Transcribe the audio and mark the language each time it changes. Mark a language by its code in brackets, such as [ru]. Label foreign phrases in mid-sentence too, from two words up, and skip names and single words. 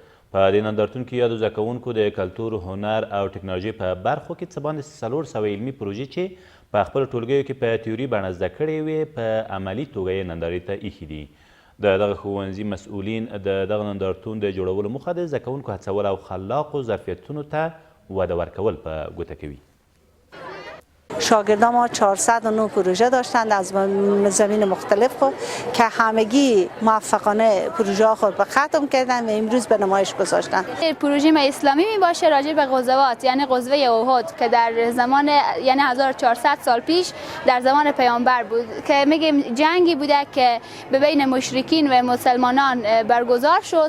[ps] په دې نندارتون کې یادو زده کوونکو د کلتور، هنر او ټکنالوژۍ په برخو کې څه باندې 400 علمي پروژې چې په خپلو ټولګیو کې په تیوري بڼه زده کړې وې په عملي توګه یې نندارې ته ایښي دي. د دغه ښوونځي مسؤلین د دغه نندارتون د جوړولو موخه د زده کوونکو هڅول او خلاقو ظرفیتونو ته وده ورکول په ګوته کوي. [fa] شاگردان ما 409 پروژه داشتند از زمین مختلف خود که همگی موفقانه پروژه خود به ختم کردن و امروز به نمایش گذاشتن. پروژه ما اسلامی می باشه راجع به غزوات یعنی غزوه احد که در زمان یعنی 1400 سال پیش در زمان پیامبر بود که میگیم جنگی بوده که به بین مشرکین و مسلمانان برگزار شد.